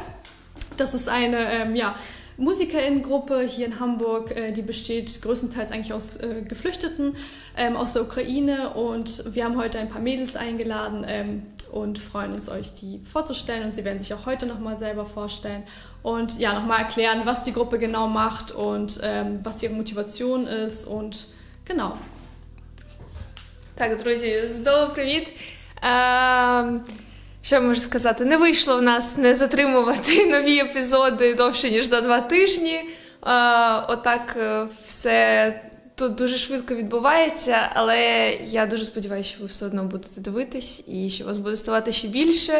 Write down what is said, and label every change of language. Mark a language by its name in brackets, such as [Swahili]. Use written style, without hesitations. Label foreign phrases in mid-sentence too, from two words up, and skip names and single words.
[German] Das ist eine MusikerInnen-Gruppe hier in Hamburg, die besteht größtenteils eigentlich aus Geflüchteten aus der Ukraine. Und wir haben heute ein paar Mädels eingeladen und freuen uns, euch die vorzustellen. Und sie werden sich auch heute nochmal selber vorstellen und ja, nochmal erklären, was die Gruppe genau macht und was ihre Motivation ist und genau. [Ukrainian] Так, друзі, знову привіт! Що я можу сказати? Не вийшло в нас не затримувати нові епізоди довше, ніж на 2 тижні. Отак все тут дуже швидко відбувається, але я дуже сподіваюся, що ви все одно будете дивитись і що вас буде ставати ще більше.